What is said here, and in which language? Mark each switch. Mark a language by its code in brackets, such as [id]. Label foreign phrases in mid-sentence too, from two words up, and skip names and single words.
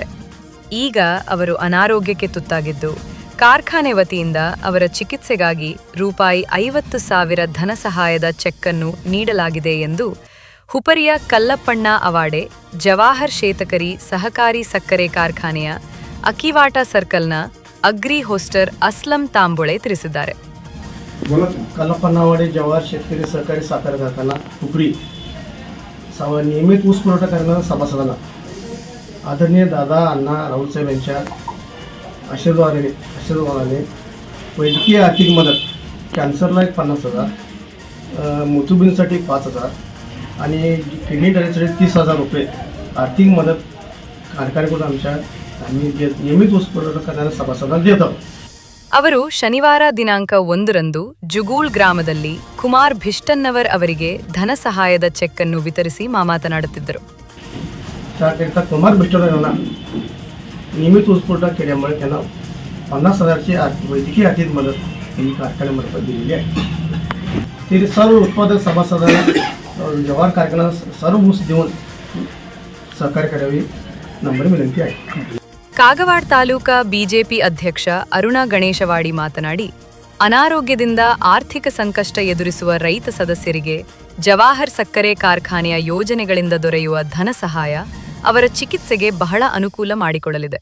[kn] ಈಗ ಅವರು ಅನಾರೋಗ್ಯಕ್ಕೆ ತುತ್ತಾಗಿದ್ದು, ಕಾರ್ಖಾನೆ ವತಿಯಿಂದ ಅವರ ಚಿಕಿತ್ಸೆಗಾಗಿ ರೂಪಾಯಿ 50,000 ಧನ ಸಹಾಯದ ಚೆಕ್ ಅನ್ನು ನೀಡಲಾಗಿದೆ ಎಂದು ಹುಪರಿಯ ಕಲ್ಲಪ್ಪಣ್ಣ ಅವಾಡೆ ಜವಾಹರ್ ಶೇತಕರಿ ಸಹಕಾರಿ ಸಕ್ಕರೆ ಕಾರ್ಖಾನೆಯ ಅಕಿವಾಟ ಸರ್ಕಲ್ನ ಅಗ್ರಿ ಹೋಸ್ಟರ್ ಅಸ್ಲಂ ತಾಂಬೋಳೆ ತಿಳಿಸಿದ್ದಾರೆ. [mr] कल्लप्पा अवाडे जवाहर शेतकरी सहकारी साखर कारखाना हुपरी नियमित ऊस पुरवठा करणाऱ्या सभासदांना आदरणीय दादा अण्णा राऊतसाहेब यांच्या आशीर्वादाने वैद्यकीय आर्थिक मदत, कॅन्सरला 50,000, मोतीबिंदूसाठी 5,000 आणि किडनी डायलिसिससाठी 30,000 रुपये आर्थिक मदत कारखान्याकडून आम्ही नियमित ऊस पुरवठा करणाऱ्या सभासदांना देत आहोत. [kn] ಅವರು ಶನಿವಾರ ದಿನಾಂಕ 1ರಂದು ಜುಗೂಳ್ ಗ್ರಾಮದಲ್ಲಿ ಕುಮಾರ್ ಭಿಷ್ಟನ್ನವರ್ ಅವರಿಗೆ ಧನ ಸಹಾಯದ ಚೆಕ್ ಅನ್ನು ವಿತರಿಸಿ ಮಾತನಾಡುತ್ತಿದ್ದರು. [mr] त्याकरिता कुमार भिष्टनवर यांना नियमित ऊस पुरवठा केल्यामुळे त्यांना 50,000ची वैद्यकीय आर्थिक मदत ही कारखान्यामार्फत दिलेली आहे. ते सर्व उत्पादक सभासदांना जवाहर कारखाना सर्व ऊस देऊन सहकार्य करावी नम्र विनंती आहे. [kn] ಕಾಗವಾಡ ತಾಲೂಕಾ ಬಿಜೆಪಿ ಅಧ್ಯಕ್ಷ ಅರುಣ ಗಣೇಶವಾಡಿ ಮಾತನಾಡಿ, ಅನಾರೋಗ್ಯದಿಂದ ಆರ್ಥಿಕ ಸಂಕಷ್ಟ ಎದುರಿಸುವ ರೈತ ಸದಸ್ಯರಿಗೆ ಜವಾಹರ್ ಸಕ್ಕರೆ ಕಾರ್ಖಾನೆಯ ಯೋಜನೆಗಳಿಂದ ದೊರೆಯುವ ಧನ ಸಹಾಯ ಅವರ ಚಿಕಿತ್ಸೆಗೆ ಬಹಳ ಅನುಕೂಲ ಮಾಡಿಕೊಡಲಿದೆ.